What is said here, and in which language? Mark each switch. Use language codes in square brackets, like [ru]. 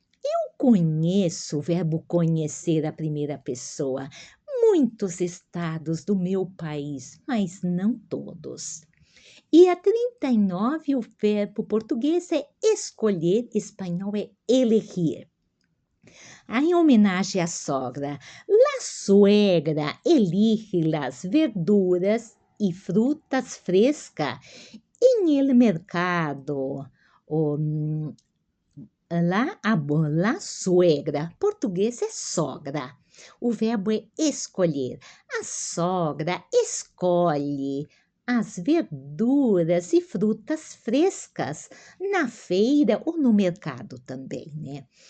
[pt] Eu conheço, o verbo conhecer, a primeira pessoa, muitos estados do meu país, mas não todos. E a 39, o verbo português é escolher, espanhol é elegir. Em homenagem à sogra, [es] la suegra elige las verduras y frutas frescas en el mercado. [pt] La suegra, português é sogra. O verbo é escolher. A sogra escolhe as verduras e frutas frescas na feira ou no mercado também, né?